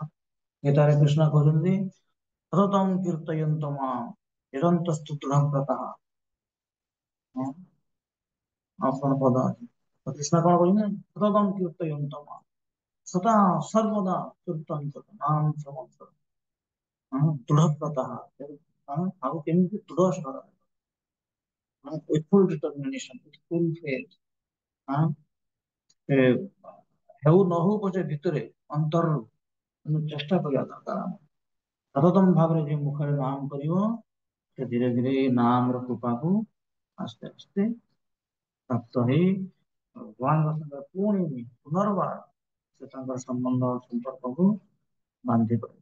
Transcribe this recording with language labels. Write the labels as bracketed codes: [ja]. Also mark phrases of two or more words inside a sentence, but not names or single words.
[or] ଗୀତାରେ କୃଷ୍ଣ କହୁଛନ୍ତି [sa] ସତତଂ କୀର୍ତ୍ତୟନ୍ତ ମାମ୍ ନିରନ୍ତସ୍ତୁ ଦୃଢବ୍ରତଃ। [or] ଆଉ କଣ ପଦ ଅଛି, ତ କୃଷ୍ଣ କଣ କହୁଛନ୍ତି, [sa] ସତତଂ କୀର୍ତ୍ତୟନ୍ତ ମାମ୍, [or] ସଦା ସର୍ବଦା କୀର୍ତ୍ତନ କର ନାମ [sa] ସଂବତ୍ସର ଦୃଢବ୍ରତଃ। [or] ଆଉ କେମିତି ଦୃଢ [en] with full determination, with full faith, [or] ଏ ହେଉ ନ ହଉ ପଛେ ଭିତରେ ଅନ୍ତରରୁ ଚେଷ୍ଟା କରିବା ଦରକାର। ସତତମ ଭାବରେ ଯେ ମୁଖରେ ନାମ କରିବ, ସେ ଧୀରେ ଧୀରେ ଏଇ ନାମର କୃପାକୁ ଆସ୍ତେ ଆସ୍ତେ ପ୍ରାପ୍ତ ହେଇ ଭଗବାନଙ୍କ ସଙ୍ଗେ ପୁଣି ପୁନର୍ବାର ସେ ତାଙ୍କର ସମ୍ବନ୍ଧ ସମ୍ପର୍କକୁ ବାନ୍ଧି ପାରିବ।